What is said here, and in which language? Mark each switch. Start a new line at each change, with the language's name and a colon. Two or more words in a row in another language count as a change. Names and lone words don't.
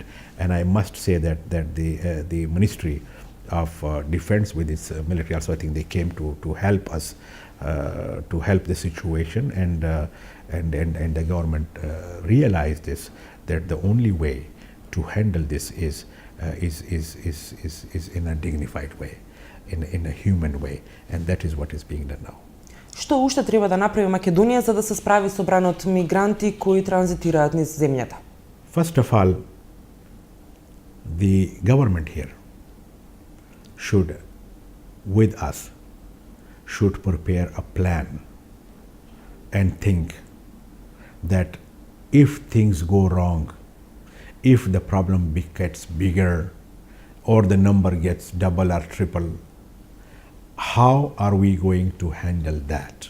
English: And I must say that the Ministry of Defense with its military also, I think they came to help us, to help the situation, and the government realized this, that the only way to handle this is in a dignified way, in a human way, and that is what is being done now.
Macedonian: Што уште треба да направи Македонија за да се справи со бранот мигранти кои транзитираат низ земјата?
English: First of all, the government here should, with us, should prepare a plan and think that if things go wrong, if the problem gets bigger or the number gets double or triple, how are we going to handle that?